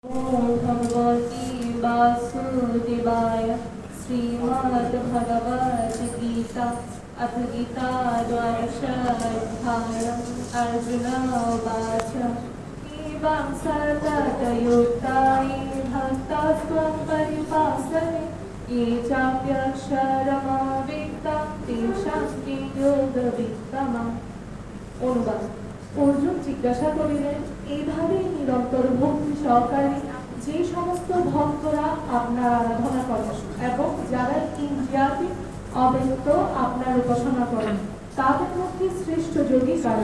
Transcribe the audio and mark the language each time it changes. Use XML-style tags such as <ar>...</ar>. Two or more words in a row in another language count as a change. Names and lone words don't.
<sa>भगवती वासुदेवाय श्रीमद्भगवद्गीता अथ गीताद्वादशाध्यायम् अर्जुन उवाच एवं सततयुक्ताये भक्तास्त्वं परिपासते ये चाप्यक्षरमव्यक्तं तेषां के योगवित्तमः।</sa> <bn>অনুবাদ। অর্জুন জিজ্ঞাসা করিলেন, এইভাবে নিরন্তর ভক্তি সহকারে যে সমস্ত ভক্তরা আপনার আরাধনা করেন এবং যারা ইন্দ্রিয়াতীত অব্যক্ত আপনার উপাসনা করেন তাদের মধ্যে শ্রেষ্ঠ যোগী কারা?</bn>